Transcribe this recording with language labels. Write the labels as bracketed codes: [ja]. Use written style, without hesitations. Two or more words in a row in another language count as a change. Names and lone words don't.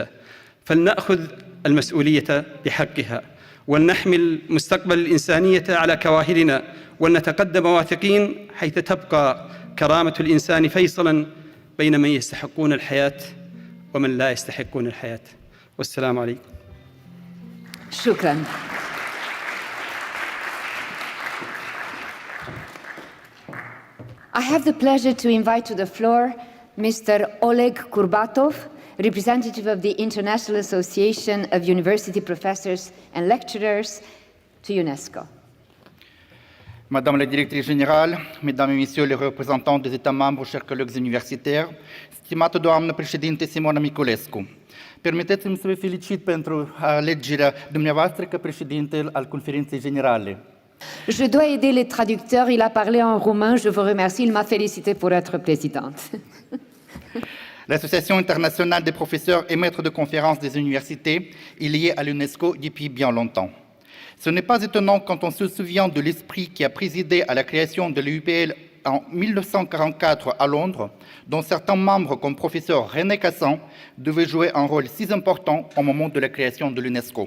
[ar] فلنأخذ المسؤولية بحقها، ولنحمل مستقبل الإنسانية على كواهلنا، ولنتقدم واثقين حيث تبقى كرامة الإنسان فيصلا بين من يستحقون الحياة ومن لا يستحقون الحياة. والسلام عليكم. شكرا. [en] I have the pleasure to invite to the floor Mr. Oleg Kurbatov, representative of the International Association of University Professors and Lecturers to UNESCO. [fr] Madame la directrice générale, Mesdames et Messieurs les représentants des États membres, chers collègues universitaires, [ro] stimată doamnă președinte Simona Miculescu, permiteți-mi să vă felicit pentru alegerea dumneavoastră ca președinte al Conferinței Generale. [fr] Je dois aider les traducteurs, il a parlé en roumain, je vous remercie, il m'a félicité pour être présidente. L'Association internationale des professeurs et maîtres de conférences des universités est liée à l'UNESCO depuis bien longtemps. Ce n'est pas étonnant quand on se souvient de l'esprit qui a présidé à la création de l'UPL en 1944 à Londres, dont certains membres, comme professeur René Cassin, devaient jouer un rôle si important au moment de la création de l'UNESCO.